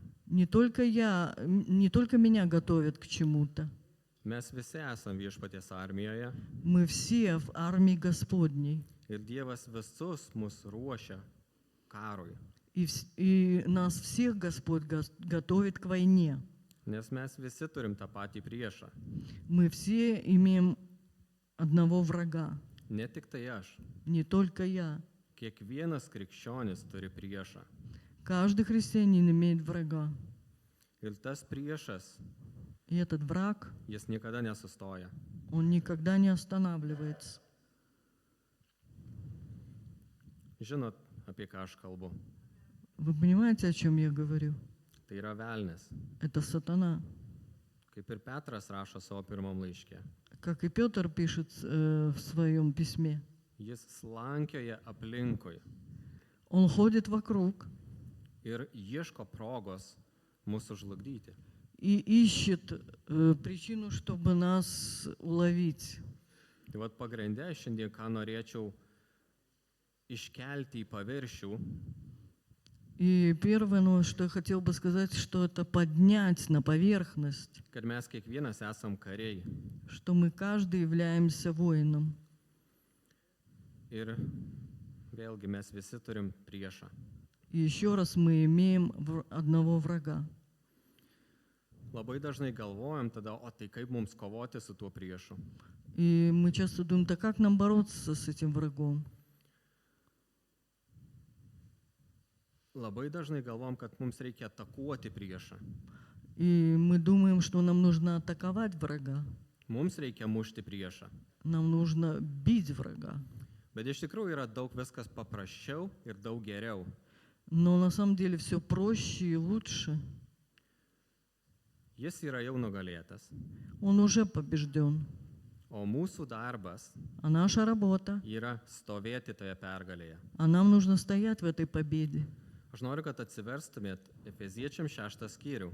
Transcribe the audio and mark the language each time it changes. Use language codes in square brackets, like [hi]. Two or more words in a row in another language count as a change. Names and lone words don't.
[ru] не только меня готовят к чему-то. [lt] Mes visi esam viešpaties armijoje [ru] Мы все в армии Господней. [lt] Ir Dievas visus mus ruošia karui. [ru] И нас всех Господь готовит к войне. [lt] Nes mes visi turim tą patį priešą. [ru] Мы все имеем одного врага, [lt] Ne tik tai aš. [ru] не только я. [lt] Kiekvienas krikščionis turi priešą. [ru] Каждый христианин имеет врага. [lt] Ir tas priešas, [ru] И этот враг, [lt] jis niekada nesustoja. [ru] он никогда не останавливается. [lt] Žinot, apie ką aš kalbu. [ru] Вы понимаете, о чем я говорю? [lt] Tai yra velnis. [ru] Это сатана. [lt] Kaip ir Petras rašo savo pirmam laiške. [ru] Как и Петр пишет в своем письме. [lt] Jis slankioja aplinkui [ru] Он ходит вокруг [lt] ir ieško progos mūsų žlugdyti. [ru] и ищет причину, чтобы нас уловить. [lt] Tai vat pagrindė šiandien, ką norėčiau iškelti į paviršių, [ru] И первое, что я хотел бы сказать, что это поднять на поверхность, [lt] kad mes kiekvienas esam kariai. [ru] что мы каждый являемся воином. [lt] Ir vėlgi mes visi turim priešą. [ru] И еще раз мы имеем одного врага. [lt] Labai dažnai galvojam tada, o tai kaip mums kovoti su tuo priešu. [ru] И мы часто думаем, да как нам бороться с этим врагом? [lt] Labai dažnai galvom, kad mums reikia atakuoti priešą. [ru] И мы думаем, что нам нужно атаковать врага. [lt] Mums reikia mušti priešą. [ru] Нам нужно бить врага. [lt] Bet iš tikrųjų yra daug viskas paprasčiau ir daug geriau. [ru] Но на самом деле все проще и лучше. [lt] Jis yra jau nugalėtas. [ru] Он уже побежден. [lt] O mūsų darbas [ru] А наша работа, [lt] yra stovėti toje pergalėje. [ru] а нам нужно стоять в этой победе. [lt] Aš noriu, kad atsiverstumėt Efeziečiam 6 skyrių.